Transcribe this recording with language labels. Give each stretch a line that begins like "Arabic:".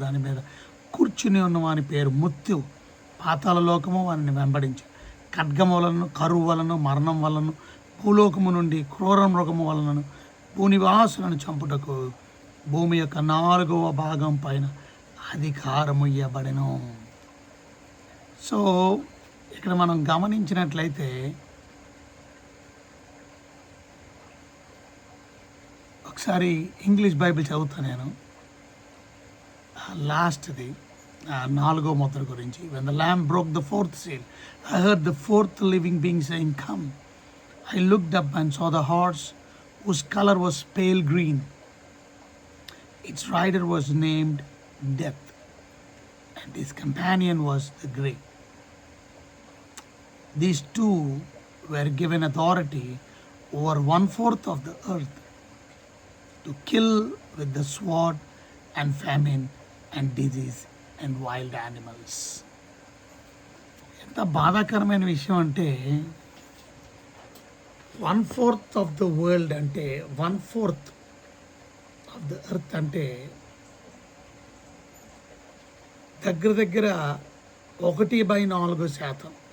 Telugu: దాని మీద కూర్చుని ఉన్న వాని పేరు మృత్యు. పాతాళ లోకము వారిని వెంబడించి ఖడ్గము వలన, కరువు వలన, మరణం వలన, భూలోకము నుండి క్రూర మృగము వలనను భూనివాసులను చంపుటకు భూమి యొక్క 4వ భాగం పైన అధికారము ఇవ్వబడెను. సో ఇక్కడ మనం గమనించినట్లయితే ఒకసారి ఇంగ్లీష్ బైబిల్ చదువుతాను నేను. లాస్ట్ది 4వ ముద్ర గురించి.
English: When the lamb broke the 4th seal, I heard the 4th living being saying, "Come." I looked up and saw the horse whose color was pale green. Its rider was named Death, and his companion was the Grey. These two were given authority over 1/4 of the earth to kill with the sword and famine and disease and wild animals.
Telugu: ఎంత బాధాకరమైన విషయం అంటే 1/4
English: of the world
Telugu: అంటే 1/4
English: of the earth
Telugu: అంటే దగ్గర దగ్గర 1/4%.